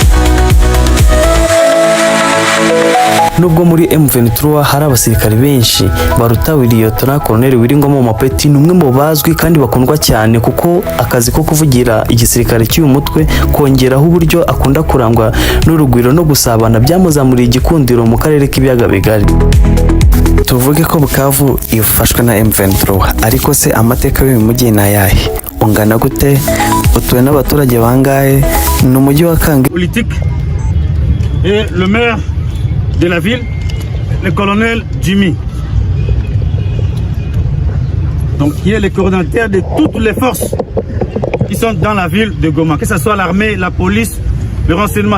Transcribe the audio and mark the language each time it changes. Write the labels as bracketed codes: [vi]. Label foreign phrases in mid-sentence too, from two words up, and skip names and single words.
[rw] Nubwo muri M23 hari abasirikare benshi baruta Liyetona Koloneli Wiringoma mu mapeti, ni umwe mu bazwi kandi bakundwa cyane, kuko akazi ko kuvugira igisirikare cy'uyu mutwe, kongeraho uburyo akunda kurangwa n'urugwiro no gusabana, byamuzamuriye igikundiro mu karere k'ibiyaga bigari. Tuvuge ko Bukavu ifashwe na M23, ariko se amateka y'uyu mujyi ni ayahe? Ungana gute? Utuwe n'abaturage bangahe? Ni umujyi wa kangahe? [fr] Politique et le maire de la ville, le colonel Jimmy, donc qui est le coordinateur de toutes les forces qui sont dans la ville de Goma, que ce soit l'armée, la police, le renseignement.